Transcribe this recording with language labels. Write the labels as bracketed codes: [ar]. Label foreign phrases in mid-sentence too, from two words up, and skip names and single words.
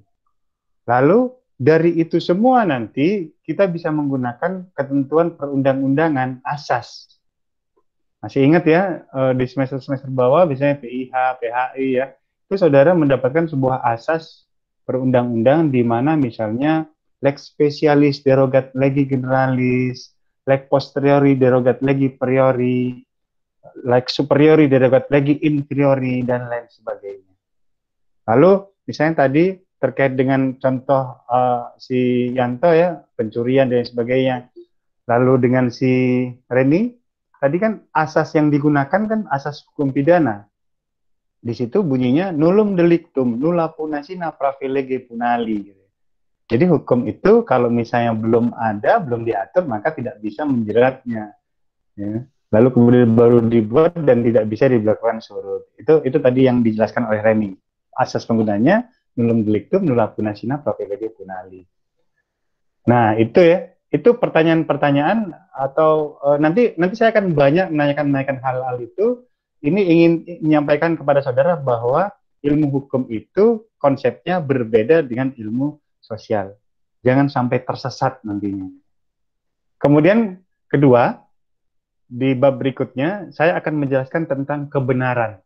[id] Lalu dari itu semua nanti kita bisa menggunakan ketentuan perundang-undangan asas. Masih ingat ya, di semester-semester bawah biasanya PIH, PHI ya, itu saudara mendapatkan sebuah asas perundang-undang di mana misalnya [la] lex specialis derogat legi generalis, lex posteriori derogat legi priori, lex superiori derogat legi inferiori, [id] dan lain sebagainya. Lalu misalnya tadi terkait dengan contoh si Yanto ya, pencurian dan sebagainya. Lalu dengan si Reni, tadi kan asas yang digunakan kan asas hukum pidana. Di situ bunyinya [la] nullum delictum, nulla punasina pravilege punali. [id] Jadi hukum itu kalau misalnya belum ada, belum diatur, maka tidak bisa menjeratnya. Ya. Lalu kemudian baru dibuat dan tidak bisa diberlakukan surut. Itu tadi yang dijelaskan oleh Reni. Asas penggunanya [la] nullum delictum, nulla punasina pravilege punali. [id] Nah itu ya, itu pertanyaan-pertanyaan atau nanti saya akan banyak menanyakan hal-hal itu. Ini ingin menyampaikan kepada saudara bahwa ilmu hukum itu konsepnya berbeda dengan ilmu sosial. Jangan sampai tersesat nantinya. Kemudian kedua, di bab berikutnya saya akan menjelaskan tentang kebenaran.